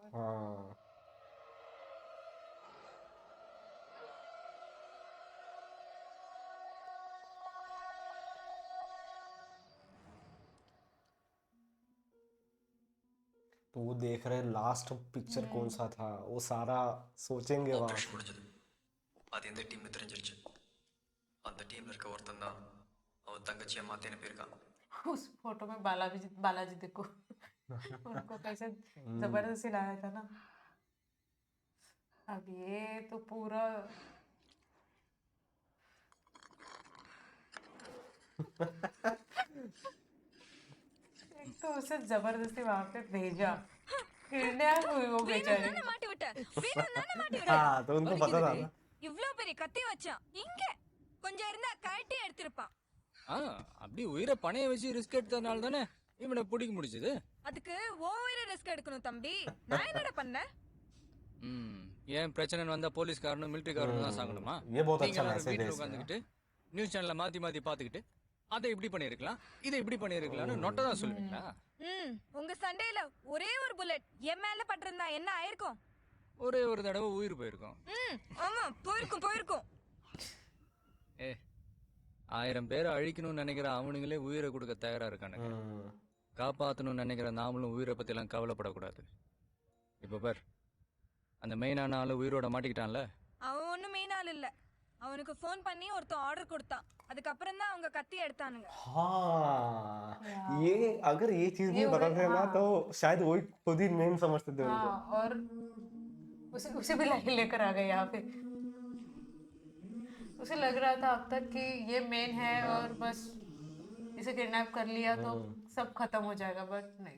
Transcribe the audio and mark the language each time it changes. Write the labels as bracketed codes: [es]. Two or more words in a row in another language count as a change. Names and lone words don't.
[hi] हाँ तो वो देख रहे लास्ट पिक्चर कौन सा था, वो सारा सोचेंगे वहां [ta] ஆப்ரேஷன் முடிஞ்சது. அது எந்த டீம்னு தெரிஞ்சிருச்சு. அந்த டீம்ல இருக்க ஒருத்தன் தான் அவன் தங்கச்சியை மாத்தி அனுப்பியிருக்கான். [hi] उस फोटो में बालाजी बालाजी देखो उनको कैसे जबरदस्ती लाया था ना। अब ये तो पूरा एक तो उसे जबरदस्ती वहां पे भेजा, किडनैप हुई वो बेचारी। [ta] வேணும்னு மாட்டி விட்ட வேணும்னு மாட்டி விட்ட [hi] हाँ तो उनको पता था ना। [ta] இவ்ளோ பெரிய கத்தி வச்சான் இங்க கொஞ்சம் இருந்தா கழட்டி எடுத்திருப்பான். அப்படி உயிரை பணைய வச்சு ரிஸ்க் எடுத்ததுனால தானே இவனை பிடிக்க முடிஞ்சது. அதுக்கு ஓவர ரிஸ்க் எடுக்கணும் தம்பி. நான் என்னடா பண்ணேன்? ஏன் பிரச்சனை வந்தா போலீஸ்காரனும் மிலிட்டரிக்காரனும் தான் சாகணுமா? [hi] ये बहुत [ta] நீங்க [hi] अच्छा [ta] எல்லாரும் [hi] मैसेज है [ta] வீட்டுல [hi] इसमें। [ta] உட்காந்துக்கிட்டு நியூஸ் சேனல்ல மாத்தி மாத்தி பாத்துக்கிட்டு அதை இப்படி பண்ணிருக்கலாம் இதை இப்படி பண்ணிருக்கலாம்னு நொட்டை தான் சொல்லுவீங்களா? உங்க சண்டையில ஒரே ஒரு புல்லட் என் மேல பட்டிருந்தா என்ன ஆயிருக்கும்? ஒரே ஒரு தடவை உயிர் போயிருக்கும். ஆமா போயிருக்கும். 1000 பேரை அழிக்கணும்னு நினைக்கிற அவனுங்களே உயிரை கொடுக்க தயாரா இருக்கானுங்க. காப்பாத்தணும்னு நினைக்கிற நாமளும் உயிரை பத்தி எல்லாம் கவலைப்படக்கூடாது. இப்ப பார், அந்த மெயினான ஆளு உயிரோட மாட்டிக்கிட்டான்ல. அவன் ஒண்ணும் மெயின் ஆள் இல்ல. அவனுக்கு ஃபோன் பண்ணி ஒருத்தன் ஆர்டர் கொடுத்தான். அதுக்கப்புறம் தான் அவங்க கத்தி எடுத்தானுங்க. [hi] हाँ ये अगर ये चीज नहीं बताते ना तो शायद वही खुद ही मेन समझते थे उनको। हाँ, और उसे भी लाइन लेकर आ गए यहाँ पे। उसे लग रहा था अब तक कि ये मेन है और बस इसे किडनैप कर लिया तो सब खत्म हो जाएगा, बट नहीं।